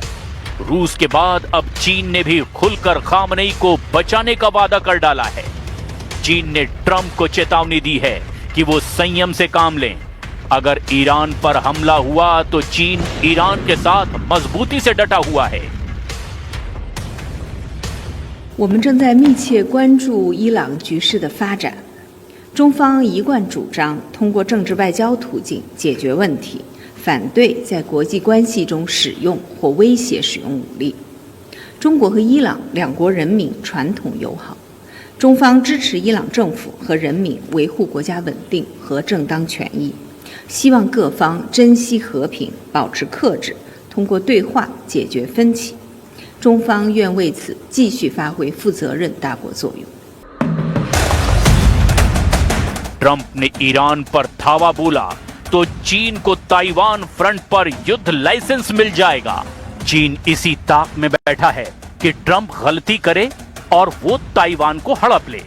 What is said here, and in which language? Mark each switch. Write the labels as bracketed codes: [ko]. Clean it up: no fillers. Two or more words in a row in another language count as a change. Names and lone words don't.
[hi] रूस के बाद अब चीन ने भी खुलकर खामनेई को बचाने का वादा कर डाला है। चीन ने ट्रंप को चेतावनी दी है कि वो संयम से काम लें। अगर ईरान पर हमला हुआ तो चीन ईरान के साथ मजबूती से डटा हुआ है। [zh] 我们正在密切关注伊朗局势的发展。中方一贯主张通过政治外交途径解决问题，反对在国际关系中使用或威胁使用武力。中国和伊朗两国人民传统友好，中方支持伊朗政府和人民维护国家稳定和正当权益，希望各方珍惜和平，保持克制，通过对话解决分歧。中方愿为此继续发挥负责任大国作用。 [hi] ट्रंप ने ईरान पर धावा बोला तो चीन को ताइवान फ्रंट पर युद्ध लाइसेंस मिल जाएगा। चीन इसी ताक में बैठा है कि ट्रंप गलती करे और वो ताइवान को हड़प ले।